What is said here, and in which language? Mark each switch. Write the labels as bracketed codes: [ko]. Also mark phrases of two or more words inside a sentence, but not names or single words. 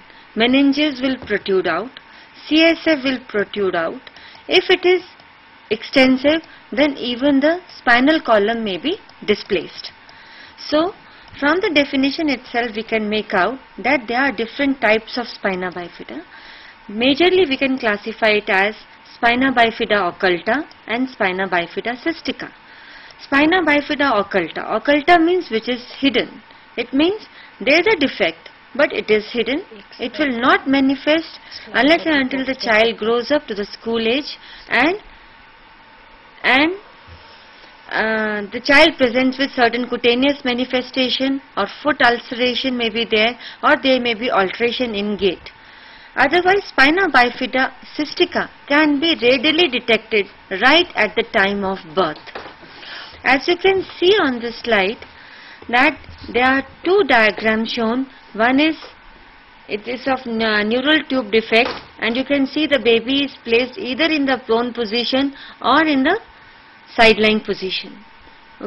[en] Meninges will protrude out, CSF will protrude out. If it is extensive, then even the spinal column may be displaced. So from the definition itself we can make out that there are different types of spina bifida. Majorly we can classify it as spina bifida occulta and spina bifida cystica. Spina bifida occulta. Occulta means which is hidden. It means there is a defect, but it is hidden. It will not manifest unless and until the child grows up to the school age and the child presents with certain cutaneous manifestation or foot ulceration may be there, or there may be alteration in gait. Otherwise, spina bifida cystica can be readily detected right at the time of birth. As you can see on this slide, that there are two diagrams shown. One is, it is of neural tube defect, and you can see the baby is placed either in the prone position or in the sideline position.